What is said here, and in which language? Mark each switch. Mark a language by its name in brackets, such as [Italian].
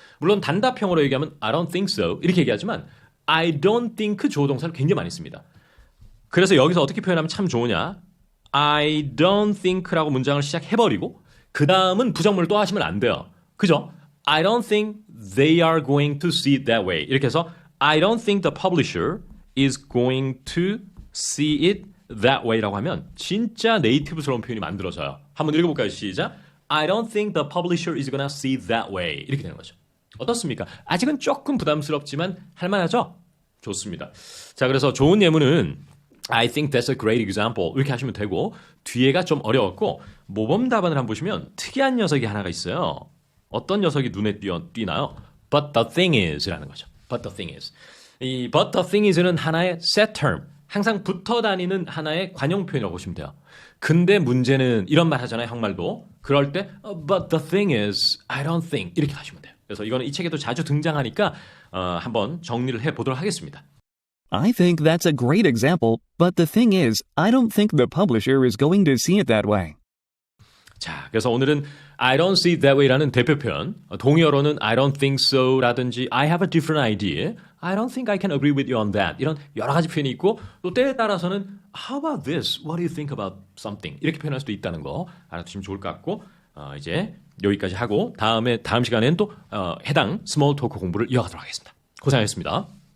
[Korean] 물론 단답형으로 얘기하면 [English] I don't think so [Korean] 이렇게 얘기하지만 I don't think 주어 동사를 굉장히 많이 씁니다. 그래서 여기서 어떻게 표현하면 참 좋으냐? I don't think라고 문장을 시작해버리고 그 다음은 부정문을 또 하시면 안 돼요. 그죠? [English] I don't think they are going to see it that way. [Korean] 이렇게 해서 [English] I don't think the publisher is going to see it that way라고 [Korean] 하면 진짜 네이티브스러운 표현이 만들어져요. 한번 읽어볼까요? 시작. [English] I don't think the publisher is gonna see it that way. [Korean] 이렇게 되는 거죠. 어떻습니까? 아직은 조금 부담스럽지만 할만하죠? 좋습니다. 자, 그래서 좋은 예문은 [English] I think that's a great example [Korean] 이렇게 하시면 되고 뒤에가 좀 어려웠고 모범 답안을 한번 보시면 특이한 녀석이 하나가 있어요. 어떤 녀석이 눈에 띄나요? [English] But the thing is 라는 [Korean] 거죠. [English] But the thing is. [Korean] 이 but the thing is는 하나의 set term, 항상 붙어 다니는 하나의 관용 표현이라고 보시면 돼요. 근데 문제는 이런 말 하잖아요. 한말도. 그럴 때 [English] but the thing is, I don't think [Korean] 이렇게 하시면 돼요. 그래서 이거는 이 책에도 자주 등장하니까 한번 정리를 해보도록 하겠습니다. [English] I think that's a great example, but the thing is, I don't think the publisher is going to see it that way. [Korean] 자, 그래서 오늘은 [English] I don't see it that way라는 [Korean] 대표 표현, 동의어로는 [English] I don't think so 라든지 I have a different idea, I don't think I can agree with you on that [Korean] 이런 여러 가지 표현이 있고 또 때에 따라서는 [English] How about this? What do you think about something? [Korean] 이렇게 표현할 수도 있다는 거 알아두시면 좋을 것 같고 이제 여기까지 하고 다음 시간에는 또 해당 스몰 토크 공부를 이어가도록 하겠습니다. 고생하셨습니다.